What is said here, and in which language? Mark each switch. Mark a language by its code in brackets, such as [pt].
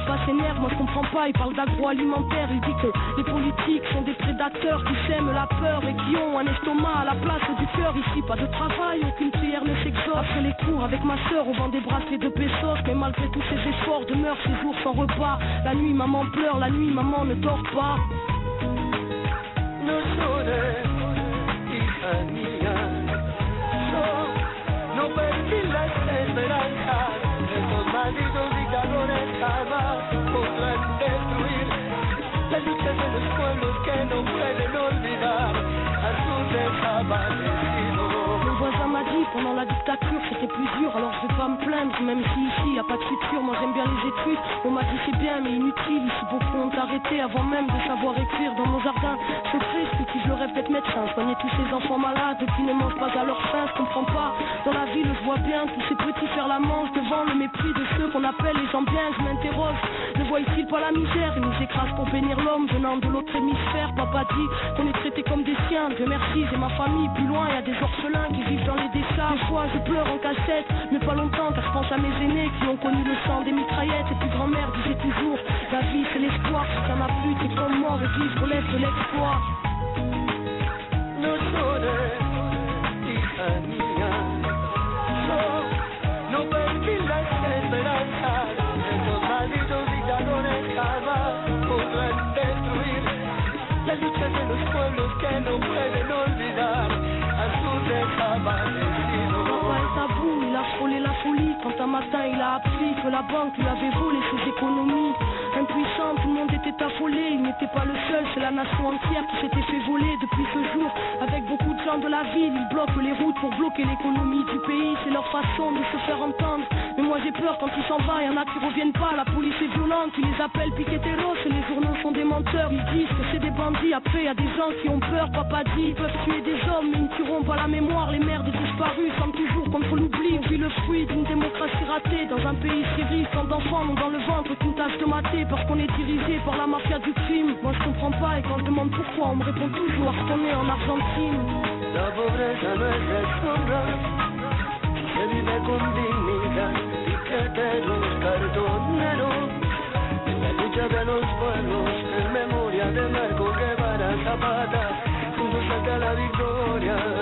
[fr] Papa s'énerve, moi je comprends pas, il parle d'agroalimentaire. Il dit que les politiques sont des prédateurs qui sèment la peur et qui ont un estomac à la place du cœur. Ici pas de travail, aucune prière ne s'exauce. Après les cours avec ma sœur, on vend des bracelets de pesos. Mais malgré tous ses efforts, demeure ses jours sans repas. La nuit maman pleure, la nuit maman ne dort pas. [es] No llores, hija mía, yo no perdí la esperanza. Estos malditos dictadores jamás podrán destruir la lucha de los pueblos que no pueden olvidar a sus desaparecidos. [fr] M'a dit pendant la dictature c'était plus dur, alors je vais pas me plaindre, même si ici y a pas de futur. Moi j'aime bien les études, on m'a dit c'est bien mais inutile. Ici beaucoup ont arrêté avant même de savoir écrire. Dans mon jardin c'est triste, qui je rêve d'être médecin, soigner tous ces enfants malades qui ne mangent pas à leur faim. Je comprends pas, dans la ville je vois bien tous ces petits faire la manche devant le mépris de ceux qu'on appelle les gens bien. Je m'interroge, ne voient-ils pas la misère? Ils nous écrasent pour bénir l'homme venant de l'autre hémisphère. Papa dit qu'on est traité comme des siens, Dieu merci j'ai ma famille. Plus loin y'a des orphelins qui vivent dans les déchets. Des fois je pleure en cachette, mais pas longtemps car je pense à mes aînés qui ont connu le sang des mitraillettes. Et puis grand-mère disait toujours, la vie c'est l'espoir, si ça m'a plu, t'es comme moi, le vivre laisse de l'espoir. [es] No llores, hija mía, yo no perdí la esperanza. Estos malditos dictadores jamás podrán destruir la lucha de los pueblos que no pueden olvidar. [fr] Papa est à bout, il a frôlé la folie quand un matin il a appris que la banque lui avait volé ses économies. Impuissant, tout le monde était affolé, il n'était pas le seul, c'est la nation entière qui s'était fait voler. Depuis ce jour, avec beaucoup de gens de la ville, ils bloquent les routes pour bloquer l'économie du pays. C'est leur façon de se faire entendre, mais moi j'ai peur quand ils s'en vont, il y en a qui reviennent pas. La police est violente, ils les appellent piqueteros et les journaux sont des menteurs. Ils disent que c'est des bandits, après il y a des gens qui ont peur. Papa dit, ils peuvent tuer des hommes, mais ils ne tueront pas la mémoire. Les mères des disparus sont toujours contre l'oubli. On vit le fruit d'une démocratie ratée, dans un pays si riche, tant d'enfants ont dans le ventre tout tâche de maté. Parce qu'on est dirigé par la mafia du crime. Moi je comprends pas et quand je demande pourquoi, on me répond toujours parce qu'on est en Argentine. [es] La pobreza no es de sombra, se vive con dignidad. Y que te los cartoneros en la lucha de los pueblos, en memoria de Marco Guevara Zapata, juntos salta la victoria.